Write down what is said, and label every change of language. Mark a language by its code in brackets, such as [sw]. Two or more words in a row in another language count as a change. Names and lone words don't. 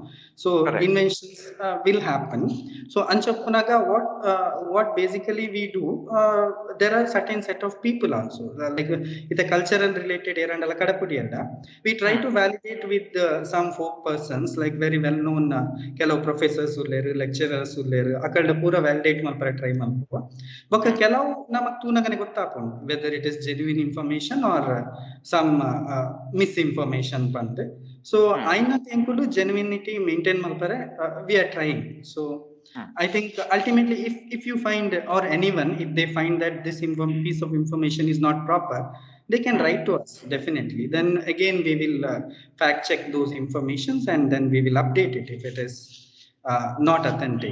[en] So Correct. inventions will happen. So Anchapunaga, what basically we do, there are certain set of people also, like with a cultural related errand we try to Hmm. validate with some folk persons like very well known [tcy] ಕೆಲವು ಪ್ರೊಫೆಸರ್ಸ್ ಉಲ್ಲೇರು ಲೆಕ್ಚರರ್ಸ್ ಉಲ್ಲೇರು ಅಕಲ್ಡ ಪೂರ ವ್ಯಾಲಿಡೇಟ್ ಮಲ್ಪರ ಟ್ರೈ ಮಲ್ಪುವ ಬೊಕ್ಕ Hmm. ಕೆಲವು ನಮಕ್ ತೂನಗನೆ ಗೊತ್ತಾಪುಂಡು [en] whether it is genuine information or some misinformation [tcy] ಬಂದು ಸೊ Hmm. ಐನ ಎಂಕುಲು ಜೆನ್ಯೂನಿಟಿ ಮೇಂಟೈನ್ ಮಲ್ಪರೆ [en] we are trying. [tcy] ಸೊ Hmm. [en] I think ultimately, if you find or anyone if they find that this piece of information is not proper, they can Hmm. write to us definitely. Then again, we will fact check those informations and then we will update it if it is not authentic.